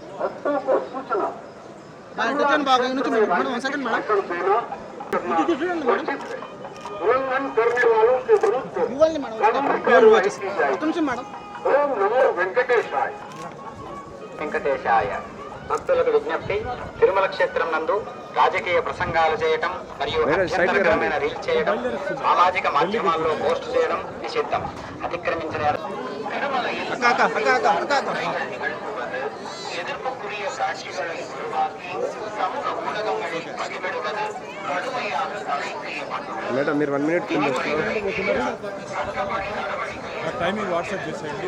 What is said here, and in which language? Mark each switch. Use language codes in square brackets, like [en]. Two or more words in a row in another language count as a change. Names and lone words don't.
[te] వెంకటేశాయ. భక్తులకు విజ్ఞప్తి, తిరుమల క్షేత్రం నందు రాజకీయ ప్రసంగాలు చేయటం మరియు అభ్యంతరకరమైన రీల్స్ చేయడం, సామాజిక మాధ్యమాల్లో పోస్ట్ చేయడం నిషిద్ధం. [ta] అతిక్రమించిన எதிர்ப்புக்குரிய காட்சிகளை உருவாக்கி சமூக ஊடகங்களில் பதிவிடுவது கடுமையாக தடை செய்யப்பட்டுள்ளது. [te] మేడం మీరు 1 మినిట్ టైమింగ్ వాట్సాప్ చేసేయండి.